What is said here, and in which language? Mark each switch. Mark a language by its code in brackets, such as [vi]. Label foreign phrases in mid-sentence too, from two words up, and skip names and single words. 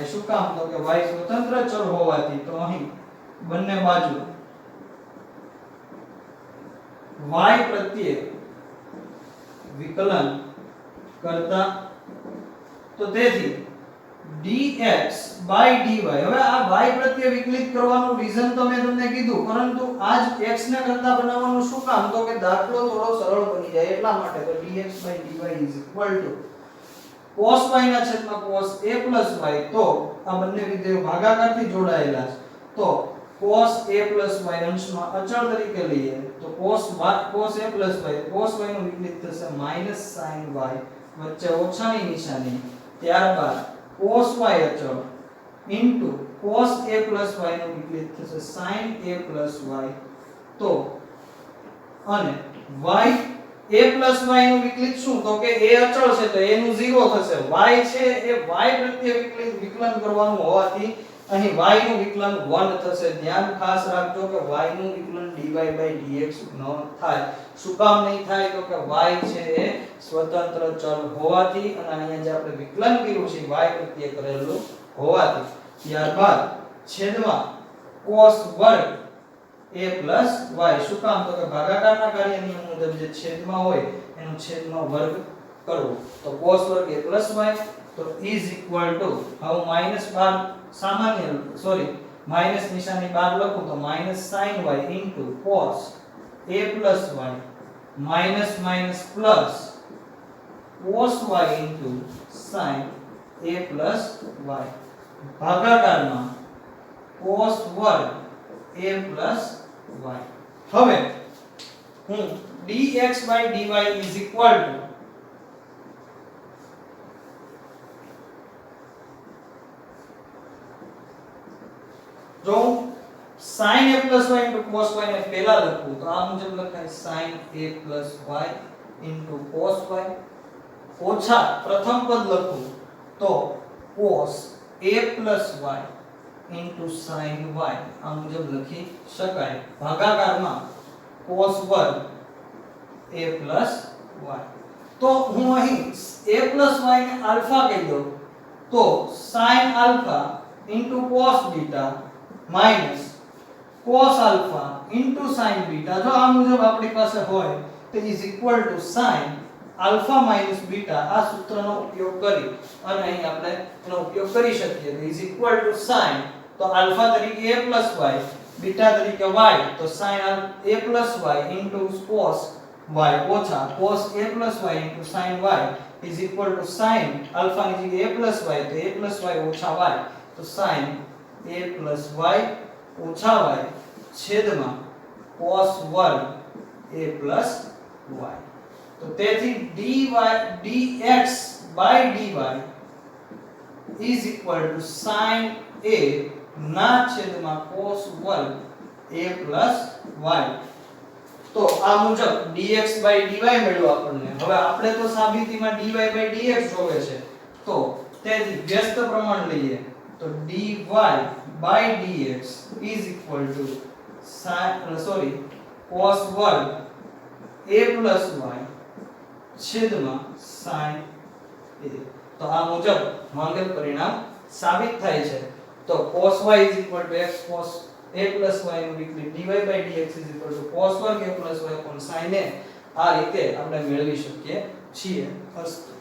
[gu] શું કામ? તો કે y સ્વતંત્ર ચલ હોવાથી. તો અહીં બંને બાજુ y પ્રત્યે વિકલન કરતા તો તેથી dx dy. હવે આ y પ્રત્યે વિકલિત કરવાનું રીઝન તો મેં તમને કીધું, પરંતુ આજ x ને કરતા બનાવવાનું શું કામ? તો કે દાખલો થોડો સરળ બની જાય એટલા માટે. તો dx dy cos y ના છેદમાં cos a y. તો આ બંને વિધેયો ભાગાકારથી જોડાયેલા છે. તો cos a y અંશમાં અચળ તરીકે લઈએ તો cos a y, cos y નું વિકલિત થશે sin y, વચ્ચે ઓછાની નિશાની, ત્યારબાદ cos y અચળ cos a y નું વિકલિત થશે sin a y. તો અને y a y નું વિકલિત શું? તો કે a અચળ છે તો a નું 0 થશે. y છે એ y પ્રત્યે વિકલન કરવાનું હોવાથી અહીં y નું વિકલન 1 થશે. ધ્યાન ખાસ રાખજો કે y નું વિકલન dy dx ન થાય. શું કામ નહીં થાય? તો કે y છે એ સ્વતંત્ર ચલ હોવાથી અને અહીંયા જે આપણે વિકલન કર્યું છે y પ્રત્યે કરેલું હોવાથી. ત્યારબાદ છેદમાં cos વર્ગ a y. શું કામ? તો કે ભાગાકારના કાર્ય નિયમ મુજબ જે છેદમાં હોય એનો છેદમાં વર્ગ કરવો. તો cos વર્ગ a y તો [en] is equal to, [gu] હવે માઈનસ 12 સામાન્ય માઈનસ નિશાની 12 લખું તો sin y cos a y [en] minus plus [gu] cos y sin a y ભાગાકારમાં cos વર્ગ a y. હવે હું dx dy [en] is equal to [gu] જો sin a y cos y ને પહેલા લખું તો આ મુજબ લખાય sin a y cos y ઓછા પ્રથમ પદ લખું તો cos a y sin y આ મુજબ લખી શકાય. ભાગાકારમાં cos વર્ગ a y. તો હું અહીં a y ને આલ્ફા કહી દઉં તો sin આલ્ફા cos બીટા [en] minus cos alpha sin beta. [gu] જો આ મુજબ આપણી પાસે હોય તો [en] is equal to sin alpha minus beta. [gu] આ સૂત્રનો ઉપયોગ કરી અને અહીં આપણે એનો ઉપયોગ કરી શકીએ. તો [en] is equal to sin [gu] તો alpha તરીકે a y, beta તરીકે y, તો sin a y cos y ઓછા cos a y sin y [en] is equal to sin alpha [gu] ની જગ્યાએ a y તો a y ઓછા y તો sin a y ઓછા y છેદમાં cos વર્ગ a y. તો તેથી dx dy [en] is equal to [gu] sin a ના છેદમાં cos વર્ગ a y. તો આ મુજબ dx dy મળ્યો આપણને. હવે આપણે તો સાબિતીમાં dy dx જોવે છે. તો તેથી વ્યસ્ત પ્રમાણ લઈએ તો [en] dy by dx is equal to cos [gu] વર્ગ [en] a plus y [gu] છેદમાં sin a. તો આ મુજબ માંગેલ પરિણામ સાબિત થાય છે. તો cos y [en] is equal to x cos a plus y [gu] નું વિકલિત [en] dy by dx is equal to cos [gu] વર્ગ [en] a plus y upon sin a. [gu] આ રીતે આપણે મેળવી શકીએ છીએ. અસ્તુ.